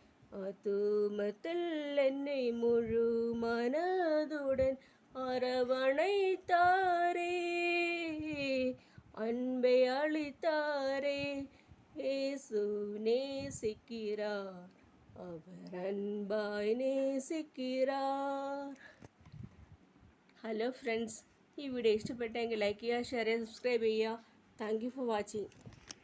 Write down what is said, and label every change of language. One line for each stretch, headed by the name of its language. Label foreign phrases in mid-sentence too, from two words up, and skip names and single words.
Tamil: ஆத்துமத்தில் என்னை முழு மனதுடன் அரவணைத்தாரே, அன்பை அளித்தாரே. യേசு நேசிக்கிறார், அவர் அன்பாய் நேசிக்கிறார்.
English: Hello friends,
Malayalam: ഈ വീഡിയോ ഇഷ്ടപ്പെട്ടെങ്കിൽ ലൈക്ക് ചെയ്യുക, ഷെയർ ചെയ്യുക, സബ്സ്ക്രൈബ് ചെയ്യുക.
English: Thank you for watching.